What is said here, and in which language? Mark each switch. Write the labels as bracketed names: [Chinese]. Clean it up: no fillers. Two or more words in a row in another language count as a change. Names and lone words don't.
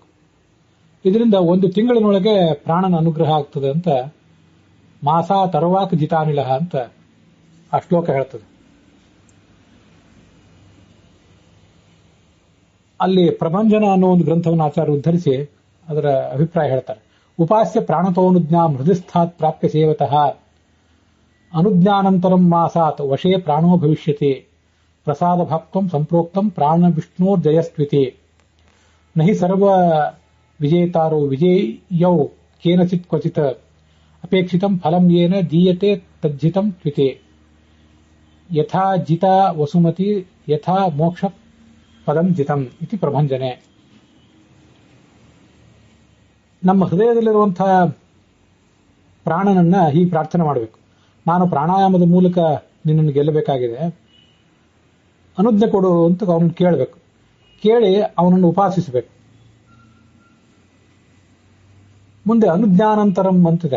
[Kannada] ಇದರಿಂದ 1 ತಿಂಗಳಿನೊಳಗೆ ಪ್ರಾಣನ ಅನುಗ್ರಹ ಆಗ್ತದೆ ಅಂತ [Sanskrit] ಮಾಸ ತರವಾಕ್ ಜಿತಾನಿಲಹ [Kannada] ಅಂತ ಆ ಶ್ಲೋಕ ಹೇಳ್ತದೆ. ಅಲ್ಲಿ ಪ್ರಭಂಜನ ಅನ್ನೋ ಒಂದು ಗ್ರಂಥವನ್ನು ಆಚಾರ್ಯ ಉದ್ಧರಿಸಿ ಅದರ ಅಭಿಪ್ರಾಯ ಹೇಳ್ತಾರೆ. [Sanskrit] ಉಪಾಸ್ಯ ಪ್ರಾಣತೋನುಜ್ಞಾ ಹೃದಯಸ್ಥಾತ್ ಪ್ರಾಪ್ಯ ಸೇವತಃ ಅನುಜ್ಞಾನಂತರಂ ಮಾಸಾತ್ ವಶೇ ಪ್ರಾಣೋ ಭವಿಷ್ಯತಿ ಪ್ರಸಾದ ಭಕ್ತಂ ಸಂಪ್ರೋಕ್ತಂ ಪ್ರಾಣ ವಿಷ್ಣೋರ್ ಜಯಸ್ತ್ವಿತಿ ನಹಿ ಸರ್ವ ವಿಜೇತಾರೋ ವಿಜೇಯೌ ಕೇನಚಿತ್ ಕ್ವಚಿತ್ ಅಪೇಕ್ಷಿತಂ ಫಲಂ ಯೇನ ದೀಯತೆ ತಜ್ಜಿತಂ ತ್ವಿತೆ ಯಥಾ ಜಿತಾ ವಸುಮತಿ ಯಥಾ ಮೋಕ್ಷ ಪದಂ ಜಿತಂ ಇತಿ ಪ್ರಭಂಜನೆ. [Kannada] ನಮ್ಮ ಹೃದಯದಲ್ಲಿರುವಂತಹ ಪ್ರಾಣನನ್ನ ಹೀಗೆ ಪ್ರಾರ್ಥನೆ ಮಾಡಬೇಕು. ನಾನು ಪ್ರಾಣಾಯಾಮದ ಮೂಲಕ ನಿನ್ನನ್ನು ಗೆಲ್ಲಬೇಕಾಗಿದೆ, ಅನುಜ್ಞೆ ಕೊಡು ಅಂತ ಅವನನ್ನು ಕೇಳಬೇಕು. ಕೇಳಿ ಅವನನ್ನು ಉಪಾಸಿಸಬೇಕು. ಮುಂದೆ ಅನುಜ್ಞಾನಂತರಂ ಅಂತಿದೆ.